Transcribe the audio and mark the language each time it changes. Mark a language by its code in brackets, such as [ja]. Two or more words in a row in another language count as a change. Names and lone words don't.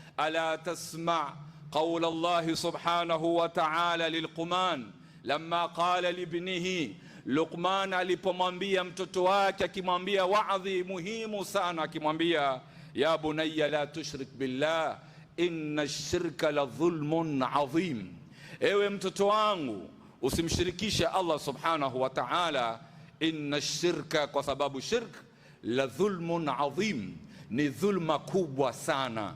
[ar] ألا تسمع قول الله سبحانه وتعالى للقمان لما قال لابنه [sw] Luqman alipomwambia mtoto wake, akimwambia waadhi muhimu sana, akimwambia [ar] يا بني لا تشرك بالله إن الشرك لظلم عظيم, [sw] ewe mtoto wangu usimshirikishe [ar] الله سبحانه وتعالى, إن الشرك, [sw] kwa sababu [ar] شرك لظلم عظيم, [sw] ni dhulma kubwa sana.